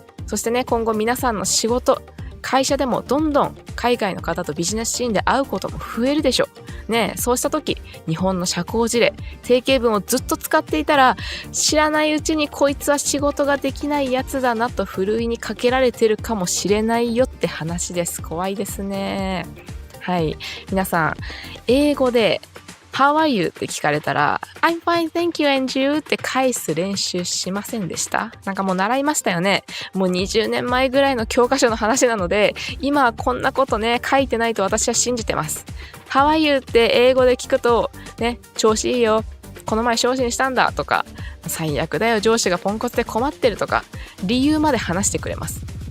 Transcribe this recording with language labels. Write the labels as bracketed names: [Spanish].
[Japanese] そしてね、今後皆さんの仕事、会社でもどんどん海外の方とビジネスシーンで会うことも増えるでしょう。ね、そうした時、日本の社交辞令、定型文をずっと使っていたら、知らないうちにこいつは仕事ができないやつだなとふるいにかけられてるかもしれないよって話です。怖いですね。はい。皆さん、英語で [English] How are you? [Japanese] って聞かれたら [English] I'm fine, thank you, and you? [Japanese] って返す練習しませんでした？なんかもう習いましたよね。もう20年前ぐらいの教科書の話なので、今はこんなことね、書いてないと私は信じてます。 [English] How are you? [Japanese] って英語で聞くと、ね、調子いいよ。この前昇進したんだとか、最悪だよ、上司がポンコツで困ってるとか、理由まで話してくれます。